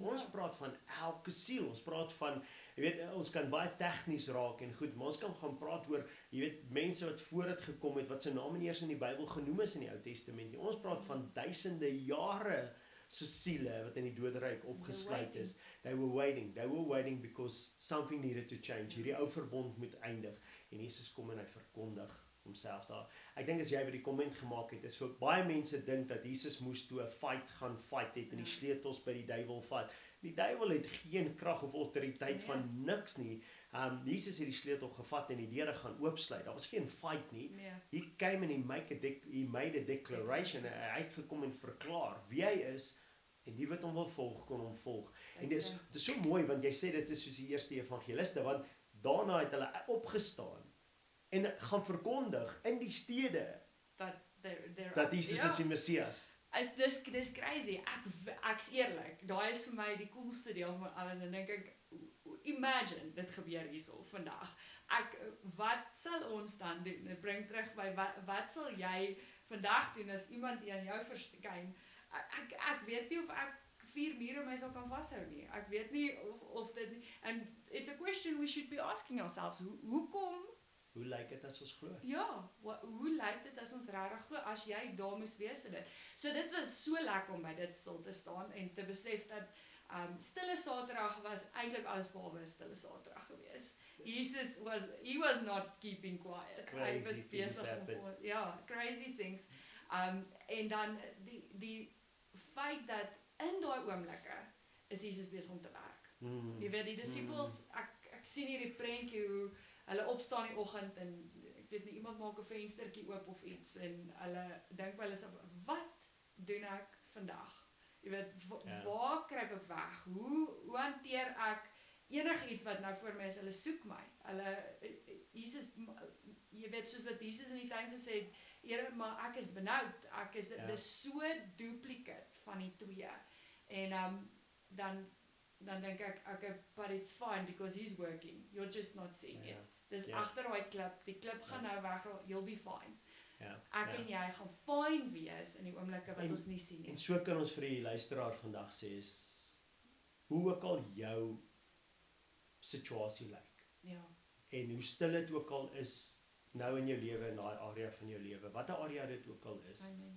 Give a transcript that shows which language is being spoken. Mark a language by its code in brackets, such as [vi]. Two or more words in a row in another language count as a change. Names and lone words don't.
[af] Ons praat van elke siel. Ons praat van, jy weet, ons kan baie tegnies raak en goed, maar ons kan gaan praat oor, jy weet, mense wat vooruit gekom het wat se name nie eers in die Bybel genoem is in die Ou Testament nie. Ons praat van duisende jare se siele wat in die doderyk opgesluit is. [en] They were waiting because something needed to change. [af] Hierdie ou verbond moet eindig. En Jesus kom en hy verkondig homself daar. Ek dink as jy by die komment gemaak het, is vir baie mense dink dat Jesus moes toe 'n fight het en die sleutels by die duiwel vat. Die duiwel het geen krag of autoriteit van niks nie. Jesus het die sleutel gevat en die deure gaan oopsluit. Daar was geen fight nie. [en] He came and he made a declaration. [af] Hy het gekom en verklaar wie hy is en die wat hom wil volg, kon hom volg. En dit is so mooi want jy sê dit is soos die eerste evangeliste, want daarna het hulle opgestaan en gaan verkondig in die stede dat Jesus is die Messias. Dis crazy. Ek's eerlik. Daai is vir my die coolste deel van alles en dink ek, imagine dit gebeur hierso vandag. Wat sal ons dan doen? Dit bring terug by wat sal jy vandag doen as iemand aan jou verskyn? Ek weet nie of ek 4 mure my sal kan vashou nie. Ek weet nie of dit nie. [en] And it's a question we should be asking ourselves. [af] Hoe lyk dit as ons glo? Ja, hoe lyk dit as ons regtig glo as jy daar moes wees vir dit? So dit was so lekker om by dit stil te staan en te besef dat stille Saterdag was eintlik alles behalwe stille Saterdag gewees. [en] Jesus was not keeping quiet. [af] Hy was besig om [en] crazy things. [af] En dan die feit dat in daai oomblikke is Jesus besig om te werk. Jy weet die disippels, ek sien hierdie prentjie hoe hulle opstaan die oggend en weet nie, iemand maak 'n venstertjie oop of iets en hulle dink wel is wat doen ek vandag? Jy weet, waar kruip ek weg? Hoe hanteer ek enigiets wat nou voor my is? Hulle soek my. Jesus, jy weet, soos wat Jesus in die tyd gesê het, Here, maar ek is benoud. Dis so duplicate van die twee. En dan dink ek, [en] okay, but it's fine because he's working. You're just not seeing it. [af] Dis agter daai klip. Die klip gaan nou weg, [en] you'll be fine. [af] Ek en jy gaan fyn wees in die oomblikke wat ons nie sien nie. En so kan ons vir die luisteraar vandag sê is, hoe ook al jou situasie lyk. En hoe stil dit ook al is nou in jou lewe, in daai area van jou lewe, watter area dit ook al is.